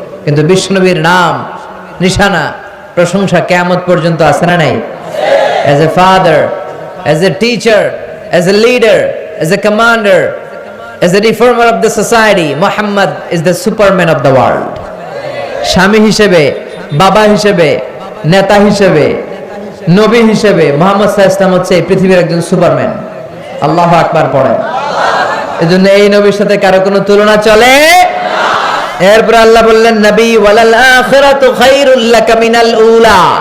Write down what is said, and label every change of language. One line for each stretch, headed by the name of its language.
Bangla: কিন্তু বিশ্বনবীর নাম, নিশানা, প্রশংসা কিয়ামত পর্যন্ত আছে না নাই?
English: As a father, as a teacher, as a leader, as a commander, as a reformer of the society, Muhammad is the superman of the world.
Bangla: স্বামী হিসেবে, বাবা হিসেবে, নেতা হিসেবে, নবী হিসেবে মুহাম্মদ সাল্লাল্লাহু আলাইহি ওয়াসাল্লাম হচ্ছে পৃথিবীর একজন সুপারম্যান। আল্লাহু আকবার পড়েন। এজন্য এই নবীর সাথে কারো কোনো তুলনা চলে না। এরপর আল্লাহ বললেন, নবী,
Arabic: ওয়ালাল আখিরাতু খায়রুল লাকা মিনাল উলা।